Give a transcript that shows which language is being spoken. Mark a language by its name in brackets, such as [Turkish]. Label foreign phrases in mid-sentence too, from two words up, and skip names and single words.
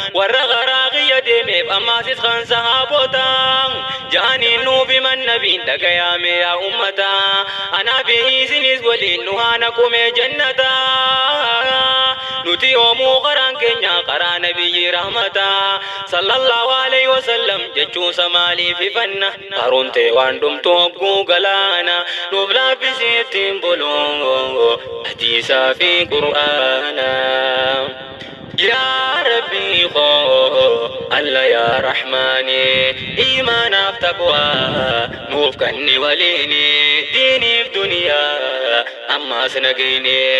[Oromo] Warra garaa kiyya deemeef ammaasis kan sahaaboota. Ja'anii nuuf himan nabiin dhagayaame yaa ummata. Anaa fi isinis waliin nu haa naqume jannata. Nuti yoomuu karaan keenya karaa nabiyyi rahmata. [Arabic] صلى الله عليه وسلم [Oromo] jechuusa maaliif ifanna? Baruun tee waan dhumtu hogguu galaana. Nuuf laaffisi ittiin bulu hadiisaa fi Qur'aana. Yaa Rabbi koo, [Arabic] الله يا رحمن, [Oromo] iimaanaaf taqwaa nuuf kanni waliini, diiniif duniyaa ammaas nagayni.